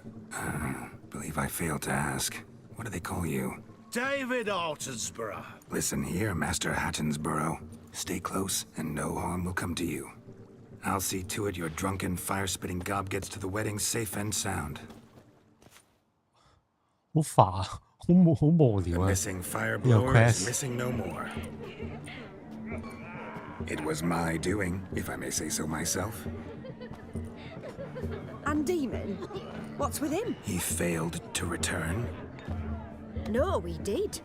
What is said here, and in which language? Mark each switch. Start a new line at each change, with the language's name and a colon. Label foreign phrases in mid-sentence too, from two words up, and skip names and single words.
English: Believe I failed to ask. What do they call you? David Altonsborough. Listen here, Master Hattonsborough. Stay close, and no harm will come to you. I'll see to it your drunken, fire-spitting gob gets to the wedding safe and sound.
Cantonese: 好煩，好無聊 The 啊！
English: missing fire 呢個 blower is quest missing no more. It was my doing, if I may say so myself. And Demon? What's with him? He failed to return. No, he did.